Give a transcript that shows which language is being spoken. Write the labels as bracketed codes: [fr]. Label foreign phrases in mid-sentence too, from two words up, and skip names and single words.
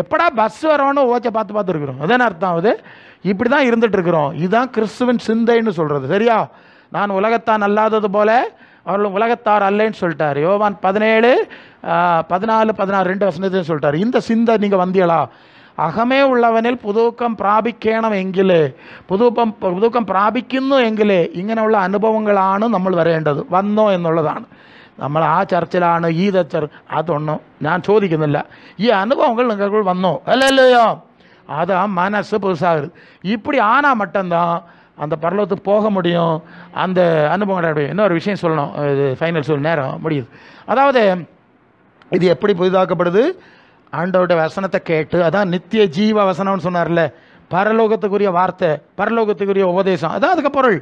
[ta] எப்படா பஸ் வரணும்னு ஓச்சை பார்த்து இருக்கிறோம். அதான அர்த்தம் ஆகுது. இப்படி தான் இருந்துட்டு இருக்கிறோம். இதுதான் கிறிஸ்துவின் சிந்தைன்னு சொல்கிறது. சரியா? நான் உலகத்தான் அல்லாதது போல அவர்களும் உலகத்தார் அல்லேன்னு சொல்லிட்டார். யோவான் 17:14-16 சொல்லிட்டார். இந்த சிந்தை நீங்கள் வந்தியலா? [ml] അഹമേ ഉള്ളവനിൽ പുതുക്കം പ്രാപിക്കണം എങ്കിൽ പുതുക്കം പ്രാപിക്കുന്നു എങ്കിൽ ഇങ്ങനെയുള്ള അനുഭവങ്ങളാണ് നമ്മൾ വരേണ്ടത്. വന്നോ എന്നുള്ളതാണ്. നമ്മൾ ആ ചർച്ചിലാണ്, ഈ അതൊന്നും ഞാൻ ചോദിക്കുന്നില്ല. ഈ അനുഭവങ്ങൾ നിങ്ങൾക്ക് വന്നോ? അല്ലല്ലയോ? [ta] அதான் மனசு புதுசாகுது. இப்படி ஆனால் மட்டும்தான் அந்த பரலோகத்துக்கு போக முடியும், அந்த அனுபவம் கிடையாது. இன்னொரு விஷயம் சொல்லணும், இது ஃபைனல் நேரம் முடியுது. அதாவது இது எப்படி புதிதாக்கப்படுது? ஆண்டவருடைய வசனத்தை கேட்டு, அதான் நித்திய ஜீவ வசனம்னு சொன்னார்ல, பரலோகத்துக்குரிய வார்த்தை, பரலோகத்துக்குரிய உபதேசம், அதான் அதுக்கு பொருள்.